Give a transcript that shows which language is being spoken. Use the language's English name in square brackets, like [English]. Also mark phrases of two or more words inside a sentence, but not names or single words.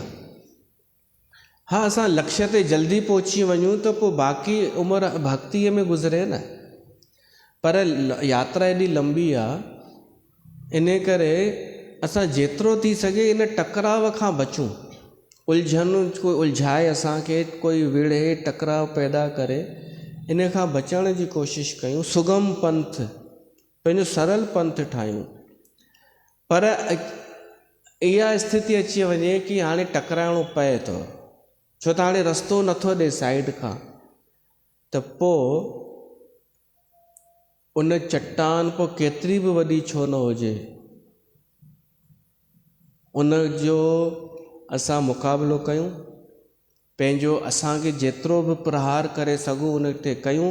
[Sindhi] हा, असां लक्ष्य ते जल्दी पहुची वञूं त पोइ बाक़ी उमिरि भक्तीअ में गुज़रे न, पर यात्रा एॾी लंबी आहे, इन करे असां जेतिरो थी सघे इन टकराव खां बचूं। उलझन, कोई उलझाए असांखे, कोई विढ़े टकराव पैदा करे, इन खां बचण जी कोशिशि कयूं। सुगम पंथ, पंहिंजो सरल पंथ ठाहियूं। पर इहा स्थिति अची वञे कि हाणे टकराइणो पए थो, छो त हाणे रस्तो नथो ॾे साइड खां, त पोइ उन चट्टान पोइ केतिरी बि वॾी छो न हुजे, उन जो असां मुक़ाबिलो कयूं, पंहिंजो असांखे जेतिरो बि प्रहार करे सघूं उन ते कयूं।